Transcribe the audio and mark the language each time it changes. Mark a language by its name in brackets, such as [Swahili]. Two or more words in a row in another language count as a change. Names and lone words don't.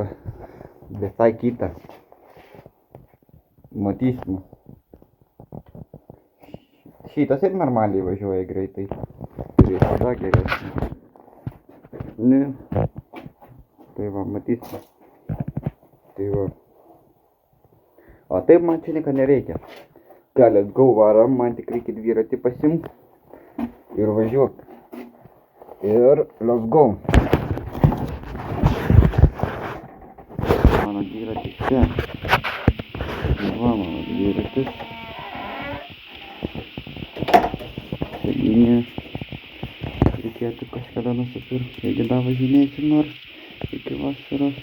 [Lithuanian] Visai kitą. Matysim. Šitas ir normaliai važiuoja greitai. Turėsiu dar geresnį. Ne. Tai va, matysim. Tai va. O taip man čia nieko nereikia. [English] Let's go, varam, [Lithuanian] man tik reikia dviratį pasimt. Ir važiuok. Ir [English] let's go. [Lithuanian] Mano dviratis čia. Va, mano dviratis. Sėdynė. Reikėtų kažkada nusipirkti, jeigu dar važinėsiu nors iki vasaros.